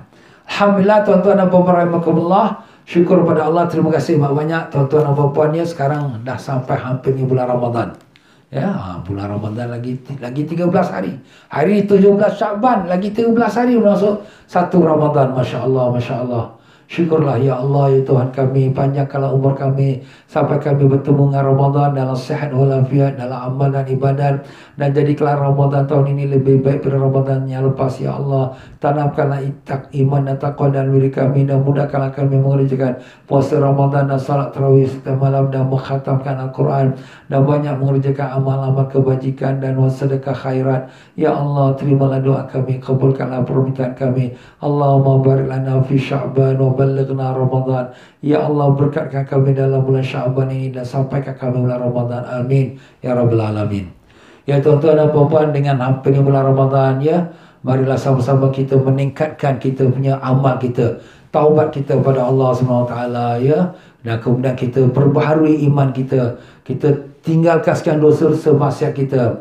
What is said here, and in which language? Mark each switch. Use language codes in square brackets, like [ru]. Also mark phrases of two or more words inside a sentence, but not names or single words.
[ms] Alhamdulillah tuan-tuan dan puan-puan rahimakumullah. Syukur pada Allah, terima kasih banyak tuan-tuan dan puan-puan ya. Sekarang dah sampai hampir ni bulan Ramadan. Ya, bulan Ramadan lagi 13 hari. Hari 17 Syakban, lagi 13 hari masuk 1 Ramadan. [ar] ما شاء الله, ما شاء الله. [ms] Syukurlah ya Allah ya Tuhan kami, panjangkanlah umur kami sampai kami bertemu dengan Ramadan dalam sihat walafiat, dalam amal dan ibadat, dan jadikanlah Ramadan tahun ini lebih baik daripada Ramadan yang lepas ya Allah. Tanamkanlah iman dan taqwa dalam diri kami dan mudahkanlah kami mengerjakan puasa Ramadan dan salat tarawih setiap malam dan mengkhatamkan Al-Quran dan banyak mengerjakan amal-amal kebajikan dan sedekah khairat. Ya Allah, terimalah doa kami, kabulkanlah permintaan kami. [ar] اللهم بارك لنا في شعبان وبلغنا رمضان. [ms] Ya Allah, berkatkan kami dalam bulan Sya'ban ini dan sampaikan kami bulan Ramadan. [ar] آمين يا رب العالمين. [ms] Ya tuan-tuan dan puan-puan, dengan hampirnya bulan Ramadan ya, marilah sama-sama kita meningkatkan kita punya amal kita, taubat kita pada Allah SWT ya, dan kemudian kita perbaharui iman kita. Kita tinggalkan sekian dosa-dosa maksiat kita.